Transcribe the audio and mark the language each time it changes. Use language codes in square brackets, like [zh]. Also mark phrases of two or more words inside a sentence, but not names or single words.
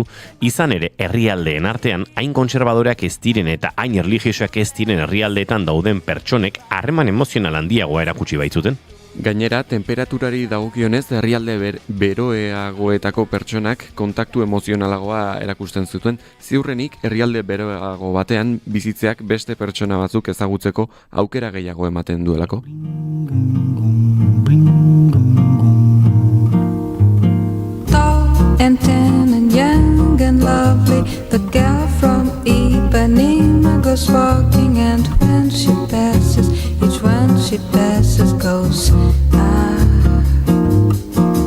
[eu] Izan ere, herrialdeen artean hain kontserbadoreak ez diren eta hain erlijiosoak ez diren herrialdeetan dauden pertsonek harreman emozional handiagoa erakutsi baitzuten. Gainera, temperaturari dagokionez herrialde beroeagoetako pertsonak kontaktu emozionalagoa erakusten zuten, ziurrenik herrialde beroeago batean bizitzeak beste pertsona batzuk ezagutzeko aukera gehiago ematen duelako. [en] Tall and tan and young and lovely, the girl from Ipanema goes walking, and when she passes, each one she passes goes ah.